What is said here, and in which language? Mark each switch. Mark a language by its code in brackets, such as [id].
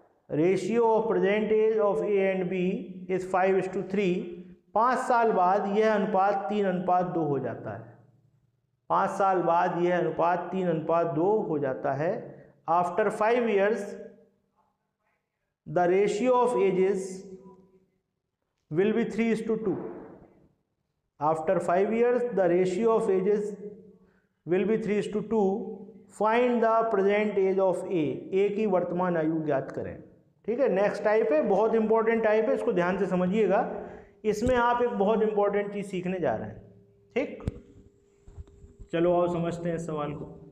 [en] Ratio of present age of A and B is 5:3. [hi] 5 साल बाद यह अनुपात 3:2 हो जाता है। 5 साल बाद यह अनुपात 3:2 हो जाता है। [en] After 5 years the ratio of ages will be 3:2. After 5 years the ratio of ages will be 3:2. Find the present age of A. [hi] A की वर्तमान आयु ज्ञात करें। ठीक है, नेक्स्ट टाइप है, बहुत इंपॉर्टेंट टाइप है, इसको ध्यान से समझिएगा। इसमें आप एक बहुत इंपॉर्टेंट चीज सीखने जा रहे हैं। ठीक, चलो आओ समझते हैं इस सवाल को।